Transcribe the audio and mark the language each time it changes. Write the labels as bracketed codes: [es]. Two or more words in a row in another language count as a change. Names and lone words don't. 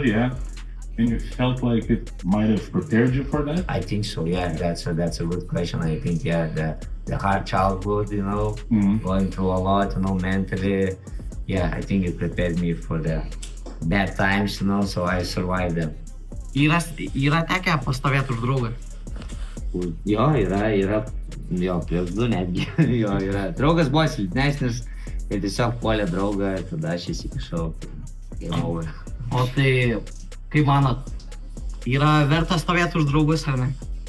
[en] Yeah, and you felt like it might have prepared you for that? I think so, yeah, that's a good question. I think, yeah, the hard childhood, going through a lot, mentally, yeah, I think it prepared me for the bad times, so I survived them. [lt] Yra tekę pastovėti už draugą. Jo, yra, prieš 2 netgi, jo, yra. Draugas buvo silpnesnis ir tiesiog puolė draugą ir tada aš įsikišau. O tai, kaip manot, yra verta stovėti už draugus ar ne?